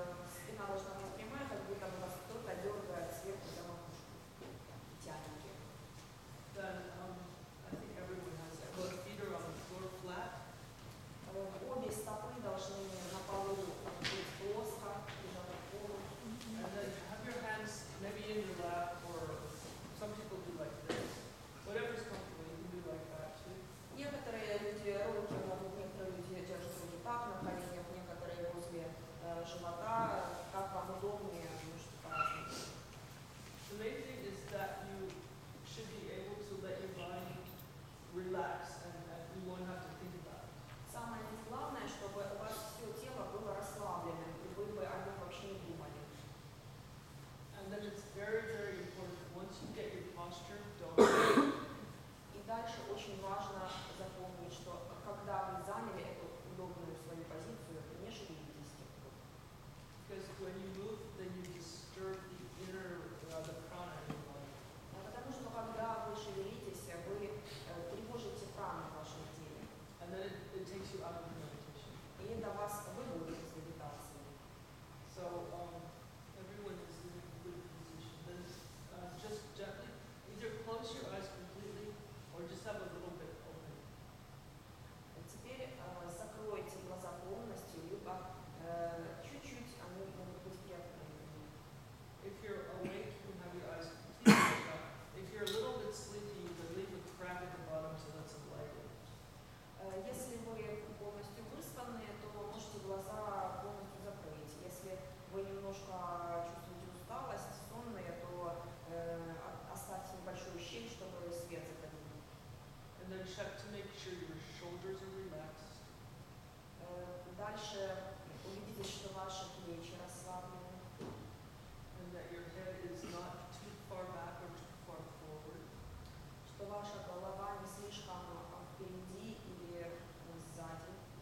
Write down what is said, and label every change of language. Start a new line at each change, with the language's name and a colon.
Russian: Спина должна быть прямая, как будто бы вас кто-то дергает сверху за макушку. Тянет.
English: Then I think everyone has that. Both feet are on the floor flat.
Russian: Обе стопы должны на полу быть плоско, прижаты к полу.
English: And then have your hands maybe in your lap, or some people do like this. Whatever's comfortable, you can do like that too.
Russian: Некоторые люди руки могут, некоторые люди держат руки так на коленях, некоторые возле живота, как вам удобнее, может по-разному.
English: The main thing is that you should be able to let your body relax and you won't have to think about it.
Russian: Самое главное, чтобы у вас все тело было расслабленным, и вы бы о нем вообще не думали.
English: And then it's very, very important that once you get your posture, don't.
Russian: И дальше очень важно запомнить, что когда вы заняли эту удобную свою позицию, не шевелитесь.
English: Because when you move, then you disturb the inner, the prana in your body.
Russian: Потому что когда вы шевелитесь, вы тревожите прану в вашем теле.
English: And then it takes you out of the meditation.
Russian: И это вас выводит из медитации.
English: So everyone is in a good position. Then just gently, either close your eyes completely or just have a little bit open.
Russian: Теперь закройте глаза полностью, либо чуть-чуть они могут быть приоткрытыми.
English: If you're awake, you can have your eyes completely shut. If you're a little bit sleepy, you can leave a crack at the bottom to let some light in.
Russian: Если вы полностью выспанные, то можете глаза полностью закрыть. Если вы немножко чувствуете усталость, сонные, то оставьте небольшую щель, чтобы свет заходил.
English: And then check to make sure your shoulders are relaxed.
Russian: Дальше убедитесь, что ваши плечи расслаблены,
English: And that your head is not too far back or too far forward.
Russian: что ваша голова не слишком впереди или сзади.